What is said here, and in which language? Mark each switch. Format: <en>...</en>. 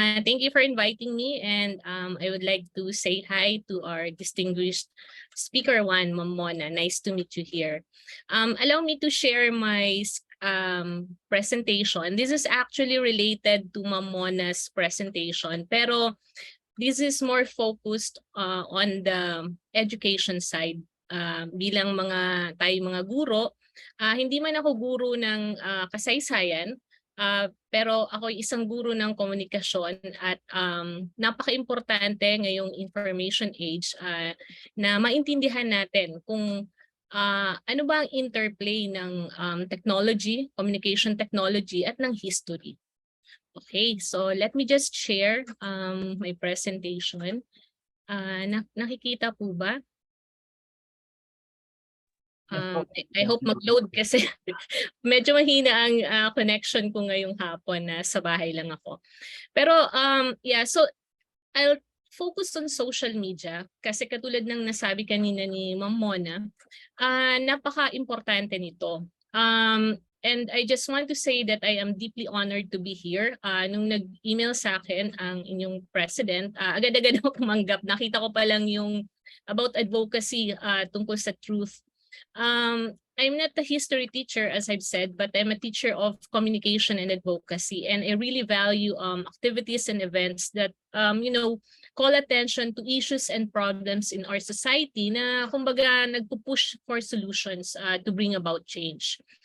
<en>Thank you for inviting me, and I would like to say hi to our distinguished speaker one, Ma'am Mona. Nice to meet you here. Allow me to share my presentation. This is actually related to Ma'am Mona's presentation, pero this is more focused on the education side.</en> <tl>Bilang tayong mga guro, hindi man ako guro ng kasaysayan, pero ako isang guro ng komunikasyon at napaka-importante ngayong information age na maintindihan natin kung ano ba ang interplay ng technology, communication technology at ng history.</tl> <en>Okay, so let me just share my presentation.</en> <tl>Nakikita po ba?</tl> <en>I hope</en> <tl>mag-load kasi medyo mahina ang connection ko ngayong hapon na sa bahay lang ako. Pero</tl> <en>yeah, so I'll focus on social media</en> <tl>kasi katulad ng nasabi kanina ni Ma'am Mona, napaka-importante nito.</tl> <en>And I just want to say that I am deeply honored to be here.</en> <tl>Nung nag-email sa akin ang inyong president, agad-agad ako tumanggap. Nakita ko pa lang yung about advocacy tungkol sa truth.</tl> <en>I'm not a history teacher, as I've said, but I'm a teacher of communication and advocacy, and I really value activities and events that call attention to issues and problems in our society</en> <tl>na kumbaga nagpo-push</tl> <en>for solutions to bring about change.</en>